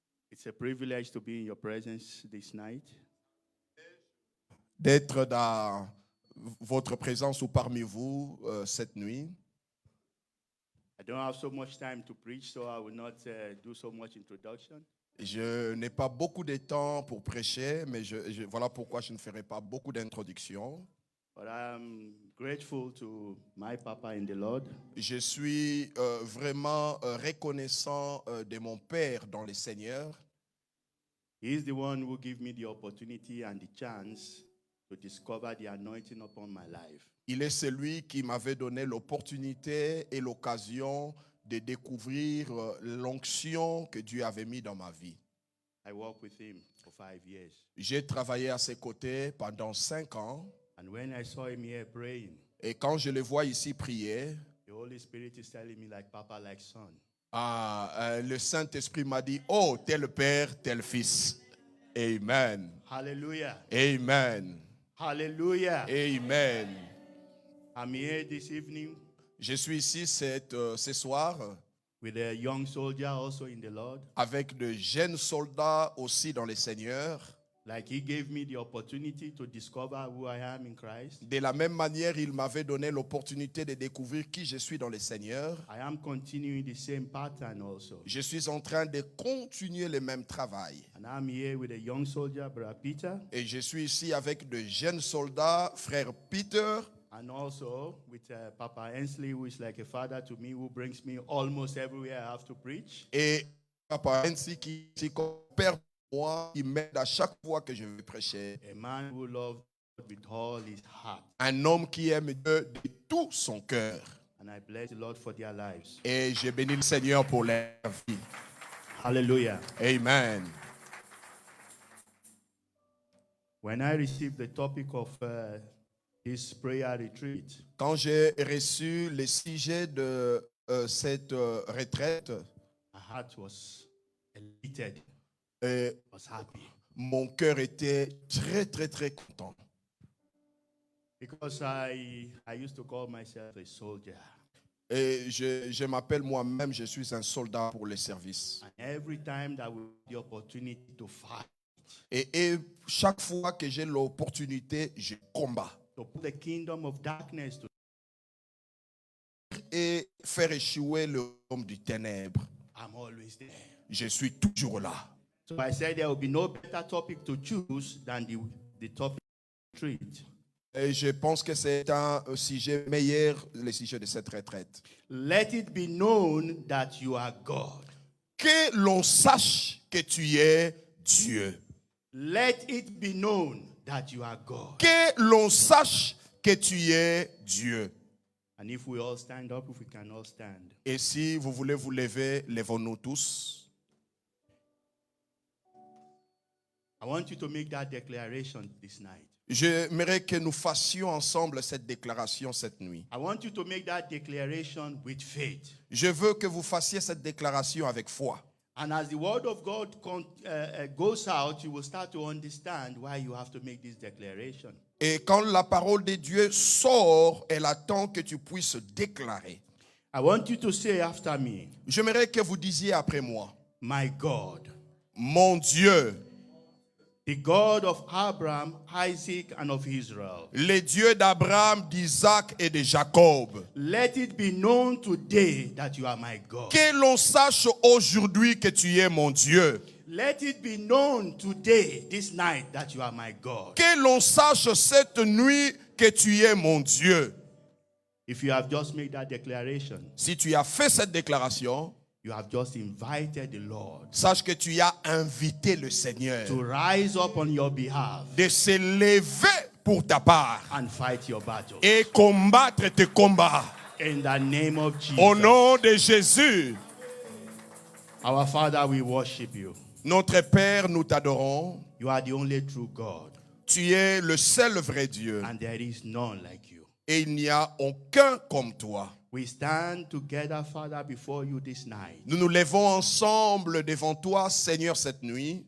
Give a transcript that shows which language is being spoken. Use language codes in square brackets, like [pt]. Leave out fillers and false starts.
[en] It's a privilege to be in your presence this night. [fr] D'être dans votre présence ou parmi vous cette nuit. [en] I don't have so much time to preach, so I will not do so much introduction. [fr] Je n'ai pas beaucoup de temps pour prêcher, mais voilà pourquoi je ne ferai pas beaucoup d'introductions. [en] But I'm grateful to my Papa in the Lord. [fr] Je suis vraiment reconnaissant de mon Père dans le Seigneur. [en] He is the one who gave me the opportunity and the chance to discover the anointing upon my life. [fr] Il est celui qui m'avait donné l'opportunité et l'occasion de découvrir l'onction que Dieu avait mis dans ma vie. [en] I worked with him for 5 years. [fr] J'ai travaillé à ses côtés pendant 5 ans. [en] And when I saw him here praying, [fr] Et quand je le vois ici prier, [en] the Holy Spirit is telling me like Papa, like son. [fr] le Saint-Esprit m'a dit, oh, tel Père, tel Fils. [en] Amen. Hallelujah. Amen. Hallelujah. Amen. I'm here this evening [fr] Je suis ici ce soir [en] with a young soldier also in the Lord. [fr] avec de jeunes soldats aussi dans le Seigneur. [en] Like he gave me the opportunity to discover who I am in Christ. [fr] De la même manière, il m'avait donné l'opportunité de découvrir qui je suis dans le Seigneur. [en] I am continuing the same pattern also. [fr] Je suis en train de continuer le même travail. [en] And I'm here with a young soldier, Brother Peter, [fr] Et je suis ici avec de jeunes soldats, frère Peter, [en] and also with Papa Hensley, who is like a father to me, who brings me almost everywhere I have to preach. [fr] et Papa Hensi qui est comme père pour moi, qui m'aide à chaque fois que je veux prêcher. [en] A man who loves God with all his heart. [fr] Un homme qui aime Dieu de tout son cœur. [en] And And I bless the Lord for their lives. [fr] Et je bénis le Seigneur pour leur vie. [en] Hallelujah. Amen. When I received the topic of this prayer retreat, [fr] Quand j'ai reçu le sujet de cette retraite, [en] my heart was elated, was happy. [fr] mon cœur était très, très, très content. [en] Because I used to call myself a soldier. [fr] Et je m'appelle moi-même, je suis un soldat pour le service. [en] And every time that we have the opportunity to fight, [fr] Et chaque fois que j'ai l'opportunité, je combats. [en] to put the kingdom of darkness to, [fr] Et faire échouer le homme du ténèbre. [en] I'm always there. [fr] Je suis toujours là. [en] So I said there will be no better topic to choose than the topic retreat. [fr] Et je pense que c'est un sujet meilleur, le sujet de cette retraite. [en] Let it be known that you are God. [fr] Que l'on sache que tu es Dieu. [en] Let it be known that you are God. [fr] Que l'on sache que tu es Dieu. [en] And if we all stand up, if we can all stand. [fr] Et si vous voulez vous lever, levons-nous tous. [en] I want you to make that declaration this night. [fr] J'aimerais que nous fassions ensemble cette déclaration cette nuit. [en] I want you to make that declaration with faith. [fr] Je veux que vous fassiez cette déclaration avec foi. [en] And as the word of God goes out, you will start to understand why you have to make this declaration. [fr] Et quand la parole de Dieu sort, elle attend que tu puisses déclarer. [en] I want you to say after me, [fr] J'aimerais que vous disiez après moi, [en] my God, [fr] mon Dieu, [en] the God of Abraham, Isaac, and of Israel. [fr] le Dieu d'Abraham, d'Isaac et de Jacob. [en] Let it be known today that you are my God. [fr] Que l'on sache aujourd'hui que tu es mon Dieu. [en] Let it be known today, this night, that you are my God. [fr] Que l'on sache cette nuit que tu es mon Dieu. [en] If you have just made that declaration, [fr] Si tu as fait cette déclaration, [en] you have just invited the Lord [fr] sache que tu as invité le Seigneur [en] to rise up on your behalf [fr] de se lever pour ta part [en] and fight your battle. [fr] et combattre tes combats. [en] In the name of Jesus. [fr] Au nom de Jésus, [en] Our Father, we worship you. [fr] notre Père, nous t'adorons. [en] You are the only true God, [fr] Tu es le seul vrai Dieu [en] and there is none like you. [fr] et il n'y a aucun comme toi. [en] We stand together, Father, before you this night, [fr] Nous nous levons ensemble devant toi, Seigneur, cette nuit